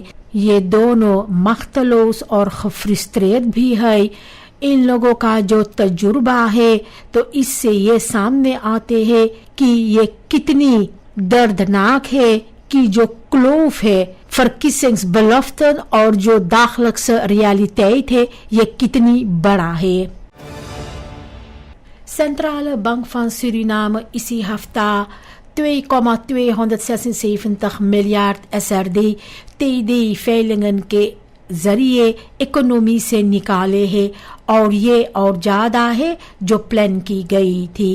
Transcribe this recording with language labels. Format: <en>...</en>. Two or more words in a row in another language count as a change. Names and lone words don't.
<hns>ये दोनों मख्तलूस और फ्रस्ट्रेट भी है। इन लोगों का जो तजुर्बा है, तो इससे ये सामने आते हैं कि ये कितनी दर्दनाक है कि जो क्लोफ है verkiezingsbeloften और जो</hns> <nl>dagelijkse realiteit</nl> <hns>है, ये कितनी बड़ा है। Centrale Bank van Suriname इसी हफ्ता 2,276 miljard SRD</hns> <nl>TD veilingen</nl> <hns>के जरिए इकोनॉमी से निकाले हैं और ये और ज्यादा है जो प्लान की गई थी।</hns>